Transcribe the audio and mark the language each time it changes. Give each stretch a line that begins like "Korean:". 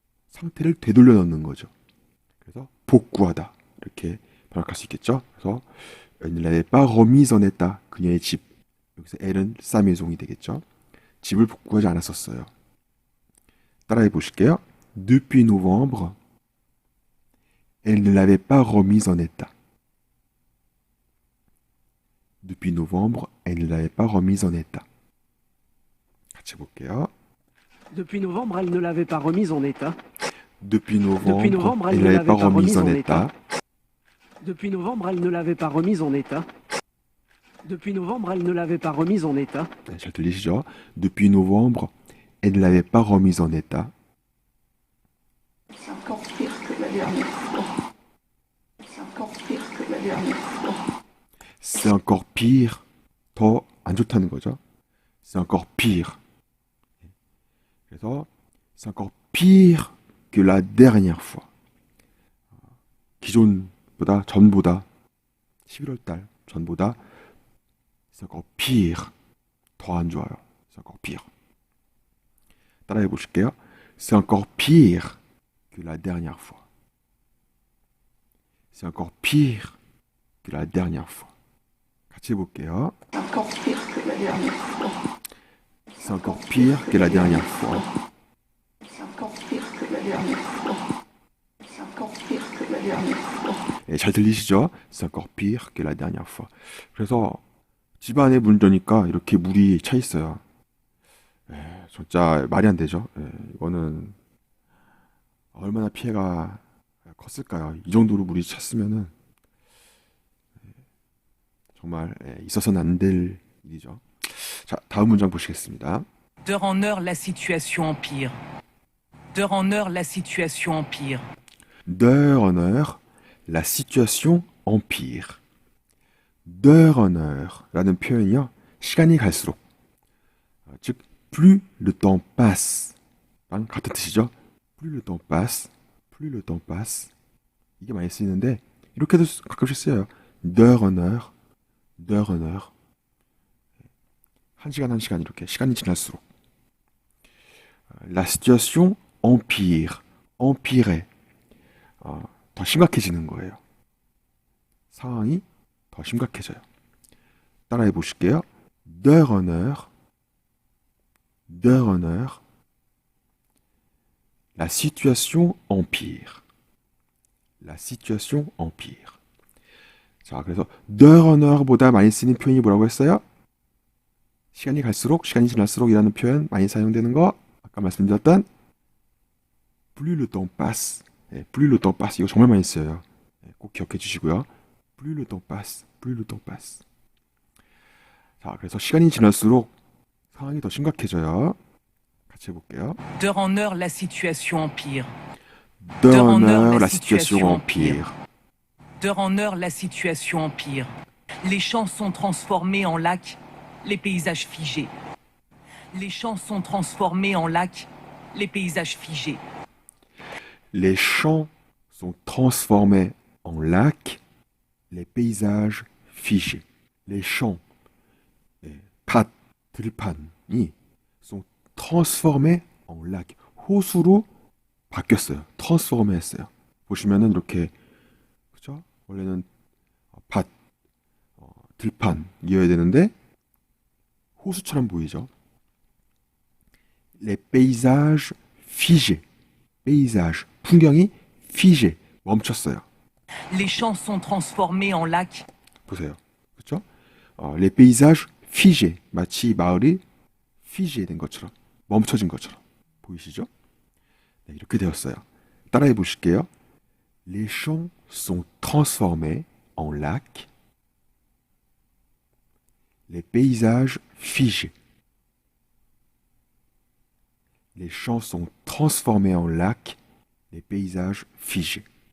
Korean: 상태를 되돌려 놓는 거죠. 그래서 복구하다. 이렇게 번역할 수 있겠죠. 그래서
French: elle ne l'avait pas remise en état.
Korean: 그녀의 집. 여기서 elle은 sa maison이 되겠죠. 집을 복구하지 않았었어요. 따라해 보실게요.
French: Depuis novembre, elle ne l'avait pas remise en état. Depuis novembre, elle ne l'avait pas remise en état.
Korean: 같이 볼게요.
French: Depuis novembre, elle ne l'avait pas remise en état. Depuis Depuis novembre, novembre, elle ne l'avait pas remise en état. Depuis novembre, elle ne l'avait pas remise en état. Depuis novembre, elle ne l'avait pas remise en état.
Korean: 네, 잘 들리시죠?
French: Depuis novembre, elle ne l'avait pas remise en état. C'est encore pire que la dernière fois. C'est encore pire que la dernière fois. C'est encore pire.
Korean: 더 안 좋다는 거죠.
French: C'est encore pire.
Korean: 그래서
French: c'est encore pire que la dernière fois.
Korean: 기존보다, 전보다, 11월 달 전보다
French: c'est encore pire.
Korean: 더 안 좋아요.
French: C'est encore pire.
Korean: 따라해 보실게요.
French: C'est encore pire que la dernière fois. C'est encore pire que la dernière fois.
Korean: 같이 해볼게요.
French: C'est encore pire que la dernière fois. C'est encore pire que la dernière fois. C'est encore pire que la dernière fois. C'est encore pire que la dernière fois.
Korean: 예, 잘 들리시죠?
French: C'est encore pire que la dernière fois.
Korean: 그래서 집안에 문제니까 이렇게 물이 차 있어요. 예, 진짜 말이 안 되죠. 예, 이거는 얼마나 피해가 컸을까요? 이 정도로 물이 찼으면은 정말 있어서는 안 될 일이죠. 자, 다음 문장 보시겠습니다.
French: D'heure en heure, la situation empire. D'heure en heure, la situation empire. D'heure en heure, la situation empire. D'heure en heure
Korean: 라는 표현이요. 시간이 갈수록, 즉
French: plus le temps passe
Korean: 랑 같은 뜻이죠.
French: plus le temps passe, plus le temps passe.
Korean: 이게 많이 쓰이는데 이렇게도 가끔씩 쓰여요.
French: d'heure en heure, d'heure en heure.
Korean: 한 시간 한 시간 이렇게 시간이 지날수록.
French: La situation empire, empirer.
Korean: 더 심각해지는 거예요. 상황이 더 심각해져요. 따라해 보실게요.
French: d'heure en heure, d'heure en heure, la situation empire. La situation empire.
Korean: 자, 그래서 d'heure en heurebo다 많이 쓰는 표현이 뭐라고 했어요? 시간이 갈수록, 시간이 지날수록이라는 표현 많이 사용되는 거 아까 말씀드렸던
French: plus le temps passe.
Korean: 예,
French: plus le temps passe.
Korean: 이거 정말 많이 써요. 예, 꼭 기억해 주시고요.
French: plus le temps passe, plus le temps passe.
Korean: 자, 그래서 시간이 지날수록 상황이 더 심각해져요. 같이 해볼게요.
French: D'heure en heure, la situation empire. d'heure en heure, la situation empire. D'heure en heure, la situation empire. Les champs sont transformés en lacs, les paysages figés. Les champs sont transformés en lacs, les paysages figés. Les champs sont transformés en lacs, les paysages figés. Les champs,
Korean: 밭, 들판이
French: sont transformés en lacs.
Korean: 호수로 바뀌었어요. transformé 했어요. 보시면은 이렇게, 그죠? 원래는 밭, 들판이어야 되는데 호수처럼 보이죠.
French: Les paysages figés.
Korean: paysage, 풍경이 figé, 멈췄어요.
French: Les champs sont transformés en lacs.
Korean: 보세요. 그렇죠?
French: les paysages figés.
Korean: 마치 마을이 figé 된 것처럼, 멈춰진 것처럼 보이시죠? 네, 이렇게 되었어요. 따라해 보실게요.
French: Les champs sont transformés en lacs. Les paysages figés. Les champs sont transformés en lacs, les paysages figés.